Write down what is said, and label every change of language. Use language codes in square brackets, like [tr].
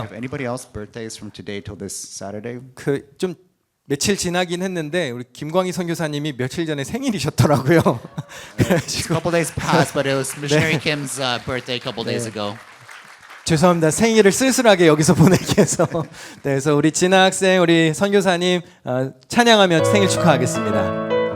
[en] Have anybody else birthdays from today till this Saturday? [ko] 그 좀 며칠 지나긴 했는데 우리 김광희 선교사님이 며칠 전에 생일이셨더라고요. [en] A couple days passed, but it was missionary Kim's birthday a couple days ago. [ko] 죄송합니다. 생일을 쓸쓸하게 여기서 보내기 해서. 네, 그래서 우리 진아 학생, 우리 선교사님 찬양하며 생일 축하하겠습니다.